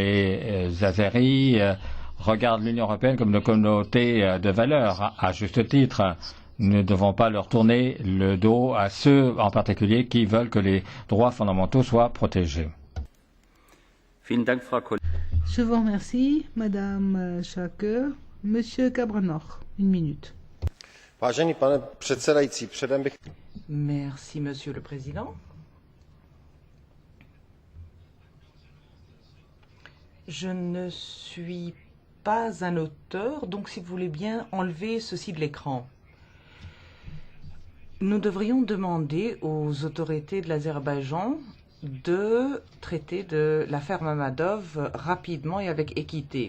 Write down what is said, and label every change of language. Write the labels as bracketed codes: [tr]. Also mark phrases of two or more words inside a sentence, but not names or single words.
[fr] Les Azeris regardent l'Union européenne comme une communauté de valeurs, à juste titre. Nous ne devons pas leur tourner le dos à ceux en particulier qui veulent que les droits fondamentaux soient protégés. Je vous remercie, Madame Schaake. Monsieur Cabrenor, une minute. [cs] Vážený pane předsedající, předem bych... [fr] Merci, Monsieur le Président. Je ne suis pas un auteur, donc si vous voulez bien enlever ceci de l'écran. Nous devrions demander aux autorités de l'Azerbaïdjan de traiter de l'affaire Mammadov rapidement et avec équité.